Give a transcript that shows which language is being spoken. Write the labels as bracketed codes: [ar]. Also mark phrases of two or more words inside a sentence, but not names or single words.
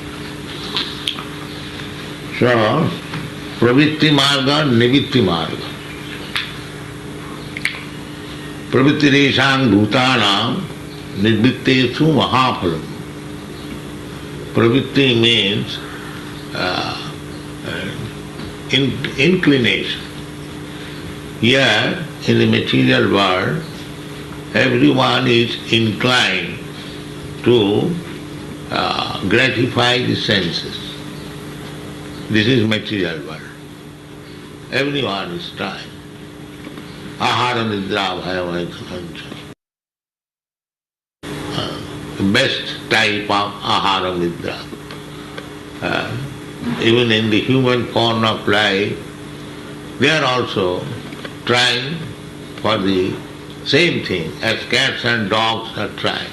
[en] So, [sa] pravitti marga, nivitti marga. Pravitti resang bhutanam nivittesu mahaphalam. [en] Pravitti means inclination. Here, in the material world, everyone is inclined to gratify the senses. This is material world. Everyone is trying. [sa] Ahara nidra bhayavaikakancha. [en] The best type of [sa] ahara nidra. [en] Even in the human form of life, they are also trying for the same thing as cats and dogs are trying.